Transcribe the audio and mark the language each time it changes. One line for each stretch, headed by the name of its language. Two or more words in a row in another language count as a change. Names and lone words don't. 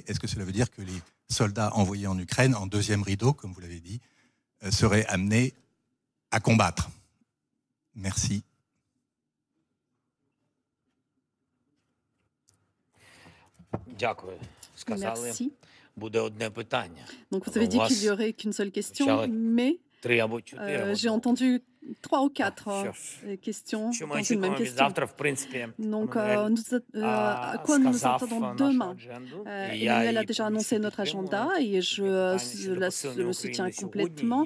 French: Est-ce que cela veut dire que les soldats envoyés en Ukraine, en deuxième rideau, comme vous l'avez dit, seraient amenés à combattre? Merci. Merci.
Ukrainian: Буде одне питання.
French: Donc vous avez dit qu'il n'y aurait qu'une seule question, mais j'ai entendu 3 ou 4 questions dans une même question. Donc, à quoi nous nous attendons demain? Emmanuel a déjà annoncé notre agenda et je le soutiens complètement.